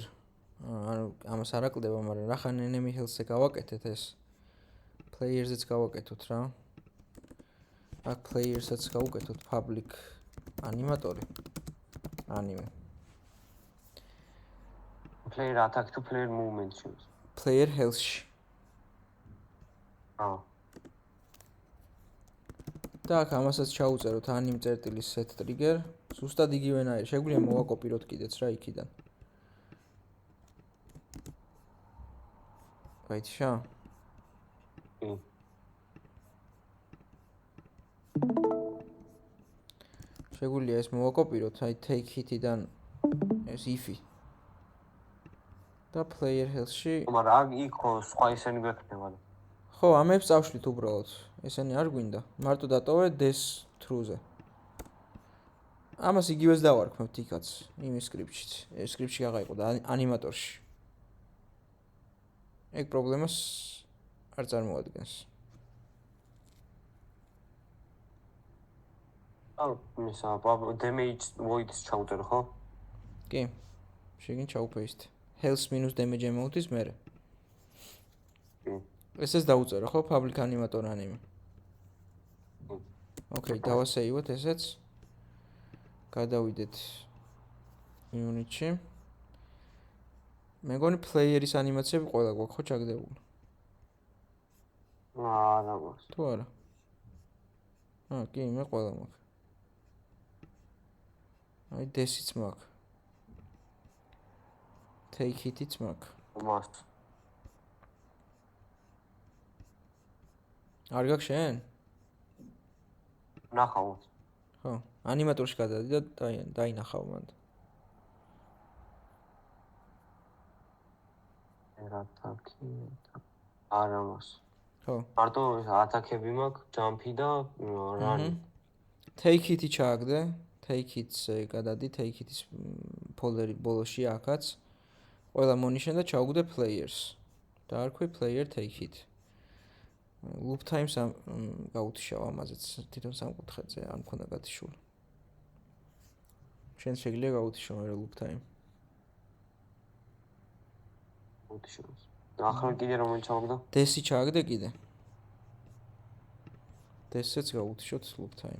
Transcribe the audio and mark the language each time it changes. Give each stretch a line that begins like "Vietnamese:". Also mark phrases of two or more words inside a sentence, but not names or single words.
Georgian: ანუ ამას არ აკლდება, მაგრამ რახან enemy health-ზე გავაკეთეთ ეს. Player-ზეც გავაკეთოთ რა. აქ player-საც გავუკეთოთ
English: public animator-
Georgian: ი. Anime.
English: Player attack to player movement shows. Player health-
Georgian: ში. აა. და აქ ამასაც ჩაუწეროთ anim წერტილი
English: set trigger.
Georgian: ზუსტად იგივენაირი, შეგვიძლია მოვაკოპიროთ კიდეც რა იქიდან. გაიჩა? კი. შეგვიძლია ეს მოვაკოპიროთ, აი
English: take hit-
Georgian: დან ეს if-ი. და
English: player health-
Georgian: ში მაგრამ იქ ხო სხვა ისენი გვექნება. ხო, ამებს წავშლით უბრალოდ. ესენი არ გვინდა. მარტო დატოვე
English: des true-
Georgian: ზე. ამას იგივეს დავარქმევთ იქაც, იმ სკრიპტშიც. ეს სკრიპტში აღაიყო და ანიმატორში. ეგ პრობლემას არ წარმოადგენს. მისა
English: damage void-
Georgian: ს ჩავწერო, ხო? კი. შეგინ ჩაუპეისტე.
English: health minus damage amount-
Georgian: ის მერე. კი. ესეც დაუწერო, ხო?
English: public animator anime.
Georgian: ოკეი, დავასეივოთ ესეც. გადავიდეთ unit-ში. მეგონი player-ის ანიმაციები ყველა გვაქვს ხო ჩაგდებული? არა მაქვს. თუ არა? კი, მე ყველა მაქვს. აი des-იც მაქვს.
English: take it-
Georgian: იც მაქვს. მაქვს. არ გაქვს შენ? ნახავთ. ხო, ანიმატორში გადადი და დაინახავ მანდ. ატაკი. არა მაქვს. ხო. მარტო ატაკები მაქვს, jump-ი და run-ი.
English: take it-
Georgian: ი ჩააგდე.
English: take it-
Georgian: ზე გადადი,
English: take it-
Georgian: ის ფოლდერი ბოლოში აქაც. ყველა მონიშნე და ჩაუგდე players. დაარქვი
English: player take it. loop times
Georgian: გაუთიშავ ამაზეც თვითონ სამკუთხედზე არ მქონდა გათიშული. შენ შეგიძლია გაუთიშო მე
English: loop time.
Georgian: უთიშავს. ახლა კიდე რომელი ჩავაგდო? des-ი ჩააგდე კიდე. des-ს გაუთიშოთ
English: loop time.